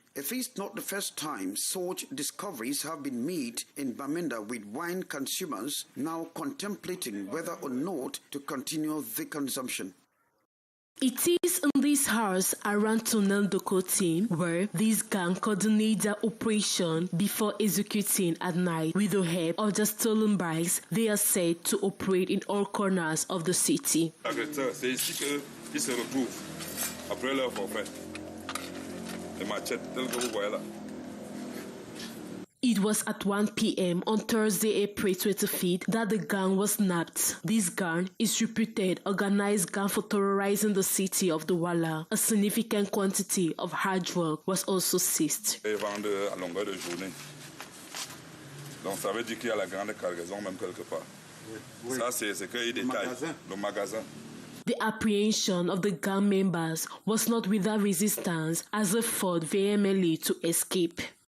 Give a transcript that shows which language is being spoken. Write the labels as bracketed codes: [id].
[en] It is not the first time such discoveries have been made in Bamenda, with wine consumers now contemplating whether or not to continue the consumption. It is in this house around Tunnel team where this gang coordinates their operation before executing at night. With the help of the stolen bikes, they are said to operate in all corners of the city. [fr] C'est ici qu'ils se retrouvent après leur forfait. Les machettes, tel que vous voyez là. [en] It was at 1 p.m. on Thursday, April 25th, that the gang was nabbed. This gang is reputed organized gang for terrorizing the city of Douala. A significant quantity of hard drug was also seized. [fr] Ils vendent à longueur de journée. Donc ça veut dire qu'il y a la grande cargaison même quelque part. Oui. Ça c'est qu'ils détaillent. Le magasin. [en] The apprehension of the gang members was not without resistance as they fought vehemently to escape.